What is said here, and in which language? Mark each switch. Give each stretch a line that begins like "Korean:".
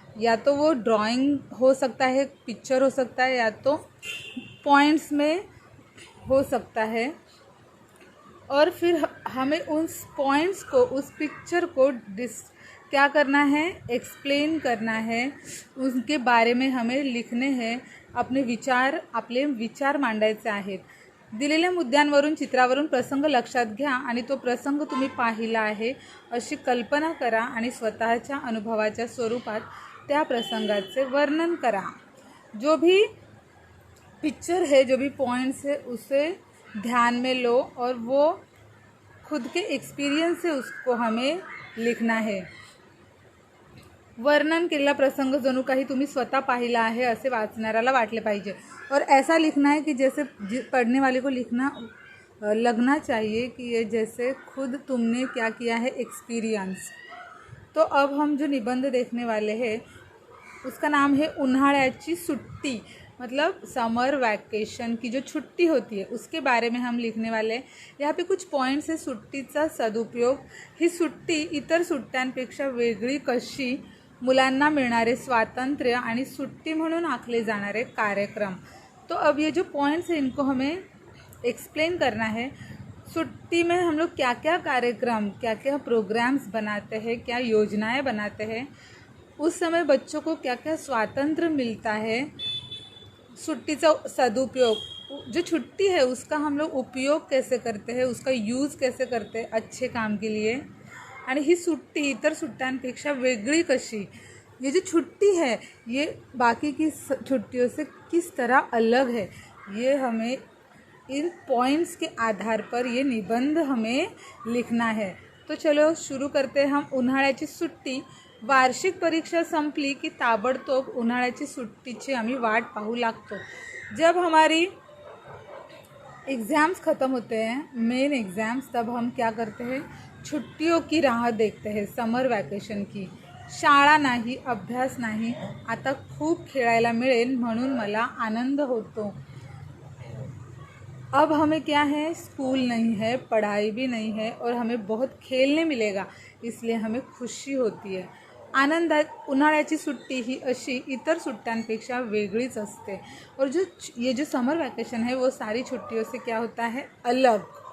Hindi: या तो वो ड्राइंग हो सकता है, पिक्चर हो सकता है, या तो पॉइंट्स में हो सकता है। और फिर हमें उस पॉइंट्स को, उस पिक्चर को क्या करना है, एक्सप्लेन करना है, उनके बारे में हमें लिखने हैं,
Marathi: आपले विचार मांडायचे आहेत। दिलेल्या मुद्द्यांवरून, चित्रावरून प्रसंग लक्षात घ्या आणि तो प्रसंग तुम्ही पाहिला आहे अशी कल्पना करा आणि स्वतःच्या अनुभवाच्या स्वरूपात त्या प्रसंगाचे वर्णन करा।
Hindi: जो भी पिक्चर है, जो भी पॉइंट्स है, उसे ध्यान में लो और वो खुद के एक्सपीरियंस से उसको हमें लिखना है।
Marathi: वर्णन केलेला प्रसंग जणू काही तुम्ही स्वतः पाहिला आहे असे वाचणाऱ्याला वाटले पाहिजे।
Hindi: और ऐसा लिखना है कि जैसे पढ़ने वाले को लगना चाहिए कि ये जैसे खुद तुमने क्या किया है, एक्सपीरियंस। तो अब हम जो निबंध देखने वाले हैं उसका नाम है उन्हाळ्याची सुट्टी, मतलब समर वैकेशन की जो छुट्टी होती है उसके बारे में हम लिखने वाले हैं। यहाँ पे कुछ पॉइंट्स है।
Marathi: सुट्टीचा सदुपयोग, ही सुट्टी इतर सुट्ट्यांपेक्षा वेगळी कशी, मुलांना मिळणारे स्वातंत्र्य आणि सुट्टी म्हणून आखले जाणारे कार्यक्रम।
Hindi: तो अब ये जो पॉइंट्स हैं इनको हमें एक्सप्लेन करना है। छुट्टी में हम लोग क्या क्या कार्यक्रम, क्या क्या प्रोग्राम्स बनाते हैं, क्या योजनाएं बनाते हैं, उस समय बच्चों को क्या क्या स्वातंत्र्य मिलता है,
Marathi: छुट्टीचा सदुपयोग,
Hindi: जो छुट्टी है उसका हम लोग उपयोग कैसे करते हैं, उसका यूज़ कैसे करते हैं अच्छे काम के लिए,
Marathi: आणि ही सुट्टी इतर सुट्ट्यांपेक्षा वेगळी कशी।
Hindi: ये जो छुट्टी है ये बाकी की छुट्टियों से किस तरह अलग है, ये हमें इन पॉइंट्स के आधार पर ये निबंध हमें लिखना है। तो चलो शुरू करते हैं हम। उन्हाळ्याची सुट्टी।
Marathi: वार्षिक परीक्षा संपली की ताबडतोब उन्हाळ्याची सुट्टीची आम्ही वाट पाहू लागतो।
Hindi: जब हमारी एग्ज़ाम्स ख़त्म होते हैं, मेन एग्ज़ाम्स, तब हम क्या करते हैं, छुट्टियों की राह देखते हैं, समर वैकेशन की।
Marathi: शाळा नाही, अभ्यास नाही, आता खूप खेळायला मिळेल म्हणून मला आनंद होतो।
Hindi: अब हमें क्या है, स्कूल नहीं है, पढ़ाई भी नहीं है और हमें बहुत खेलने मिलेगा, इसलिए हमें खुशी होती है।
Marathi: आनंदात उन्हाळ्याची सुट्टी ही अशी इतर सुट्ट्यांपेक्षा वेगळीच असते।
Hindi: और ये जो समर वैकेशन है वो सारी छुट्टियों से क्या होता है, अलग।